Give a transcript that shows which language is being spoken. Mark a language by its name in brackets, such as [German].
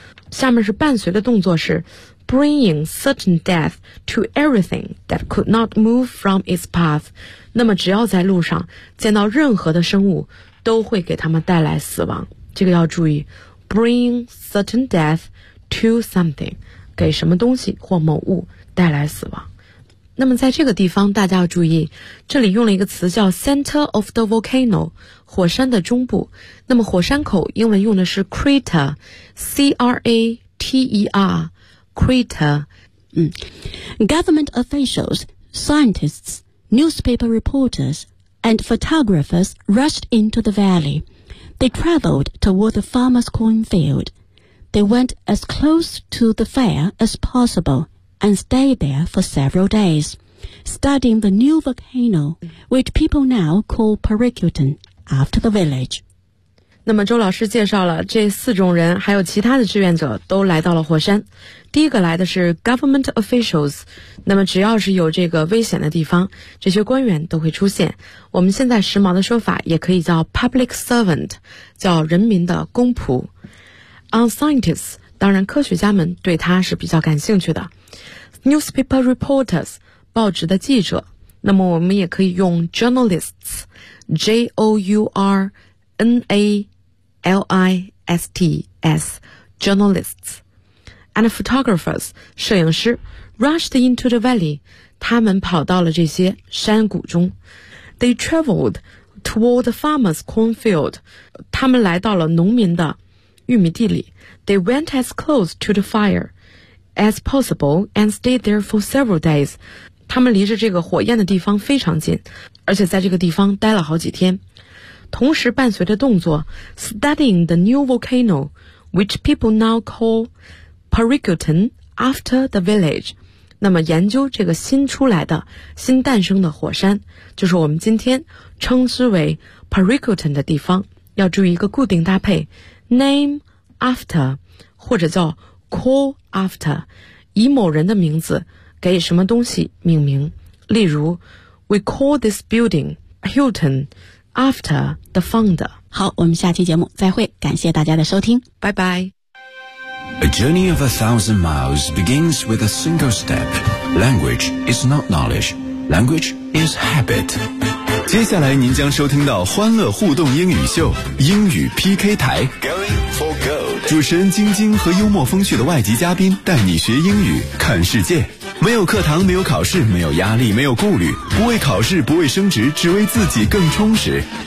[Chinese] 下面是伴随的动作是 [English] Bringing certain death to everything that could not move from its path. [Chinese] 那么只要在路上见到任何的生物都会给他们带来死亡。这个要注意 , [English] bring certain death to something, [Chinese] 给什么东西或某物带来死亡。那么在这个地方大家要注意，这里用了一个词叫 [English] center of the volcano, [Chinese] 火山的中部。那么火山口英文用的是 crater,C-R-A-T-E-R,Crater. [English] Government officials, scientists, newspaper reporters, and photographers rushed into the valley. They traveled toward the farmer's cornfield. They went as close to the fire as possible and stayed there for several days, studying the new volcano, which people now call Parricutan, after the village. [Chinese] 那么周老师介绍了这四种人还有其他的志愿者都来到了火山。第一个来的是 [English] government officials， [Chinese] 那么只要是有这个危险的地方，这些官员都会出现。我们现在时髦的说法也可以叫 [English] public servant， [Chinese] 叫人民的公仆。 [English] On scientists， [Chinese] 当然科学家们对他是比较感兴趣的。 [English] Newspaper reporters， [Chinese] 报纸的记者，那么我们也可以用 [English] journalists， J-O-U-RNALISTS Journalists and photographers [Chinese] 摄影师 [English] rushed into the valley， [Chinese] 他们跑到了这些山谷中。 [English] They traveled toward the farmer's cornfield， [Chinese] 他们来到了农民的玉米地里。 [English] They went as close to the fire as possible and stayed there for several days. [Chinese] 他们离着这个火焰的地方非常近，而且在这个地方待了好几天。同时伴随着动作 [English] ,studying the new volcano, which people now call Pariguten after the village. [Chinese] 那么研究这个新出来的、新诞生的火山，就是我们今天称之为 Pariguten 的地方。要注意一个固定搭配 , [English] name after, [Chinese] 或者叫 [English] call after, [Chinese] 以某人的名字给什么东西命名。 [English] 例如 ,we call this building Hilton,After the founder. [Chinese] 好，我们下期节目再会，感谢大家的收听，拜拜。 [English] A journey of 1,000 miles begins with a single step. Language is not knowledge. Language is habit. [Chinese] 接下来您将收听到欢乐互动英语秀，英语 PK 台。 [English] Going for gold. [Chinese] 主持人晶晶和幽默风趣的外籍嘉宾带你学英语，看世界。没有课堂，没有考试，没有压力，没有顾虑，不为考试，不为升职，只为自己更充实。